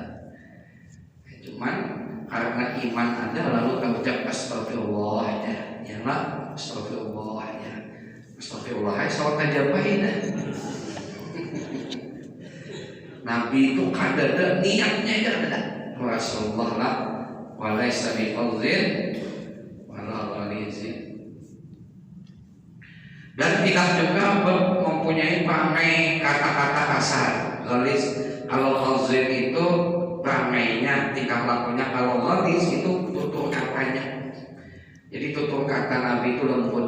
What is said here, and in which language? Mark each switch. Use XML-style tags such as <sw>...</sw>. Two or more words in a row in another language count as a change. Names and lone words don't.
<bjn>Cuman karena iman ada lalu kita ucap astagfirullah aja. Ya lah, astagfirullah aja. Astagfirullah aja salat aja baik dah. Nabi itu kada niatnya ada. Rasulullah lah</bjn> <ar>وليس بفظ ولا غليظ.</ar> <bjn>Dan tidak juga mempunyai perangai kata-kata kasar. Ghaliz, kalau fazzin itu perangainya, tingkah lakunya. Kalau ghaliz itu tutur katanya. Jadi tutur kata Nabi itu lembut.</bjn>